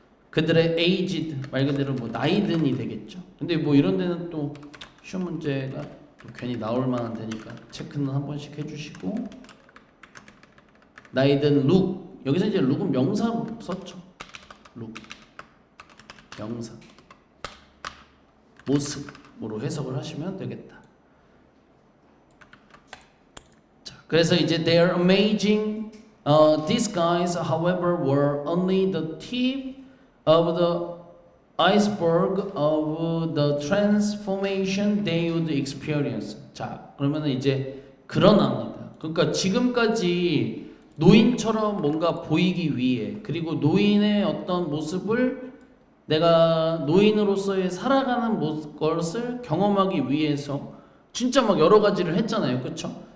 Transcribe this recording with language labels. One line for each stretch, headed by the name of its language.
Korean: 그들의 aged 말 그대로 뭐 나이든이 되겠죠. 근데 뭐 이런 데는 또 시험 문제가 또 괜히 나올 만한 데니까 체크는 한 번씩 해주시고. 나이든 look 여기서 이제 look은 명사로 썼죠. look 명사 모습으로 해석을 하시면 되겠다. 자, 그래서 이제
English: their amazing these guys however were only the tip of the iceberg of the transformation they would experience.
Korean: 자, 그러면은 이제 그러나입니다. 그러니까 지금까지 노인처럼 뭔가 보이기 위해, 그리고 노인의 어떤 모습을 내가 노인으로서의 살아가는 것을 경험하기 위해서 진짜 막 여러 가지를 했잖아요. 그렇죠?